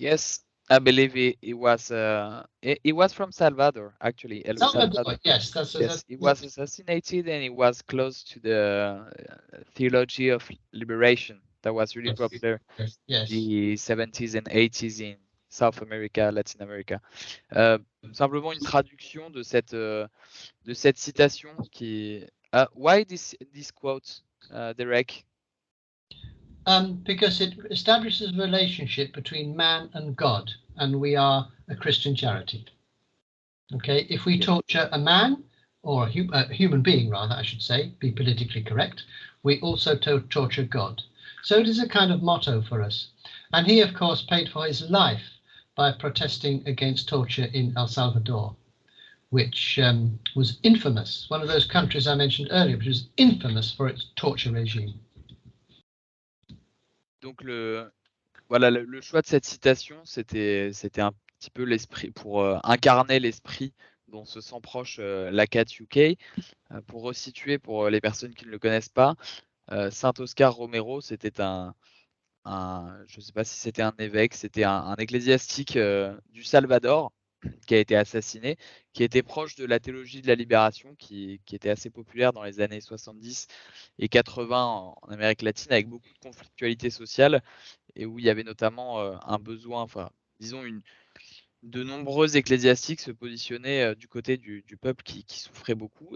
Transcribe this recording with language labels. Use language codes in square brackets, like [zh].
[en] Yes, I believe he was from Salvador, actually. El Salvador, yes. Yes, he was assassinated and he was close to the theology of liberation that was really popular Yes. the 70s and 80s in South America, Latin America. [fr] Simplement une traduction de cette citation qui... [en] why this quote, Derek? Because it establishes a relationship between man and God, and we are a Christian charity. Okay, if we torture a man, or a human being rather, I should say, be politically correct, we also torture God. So it is a kind of motto for us. And he, of course, paid for his life by protesting against torture in El Salvador, which was infamous, one of those countries I mentioned earlier, which was infamous for its torture regime. [fr] Donc voilà, le choix de cette citation, c'était un petit peu l'esprit, pour incarner l'esprit dont se sent proche l'ACAT UK. Pour resituer, pour les personnes qui ne le connaissent pas, Saint Oscar Romero, c'était je ne sais pas si c'était un évêque, c'était un ecclésiastique du Salvador qui a été assassiné, qui était proche de la théologie de la libération, qui était assez populaire dans les années 70 et 80 en Amérique latine, avec beaucoup de conflictualité sociale, et où il y avait notamment un besoin, enfin, disons, de nombreux ecclésiastiques se positionnaient du côté du peuple qui souffrait beaucoup.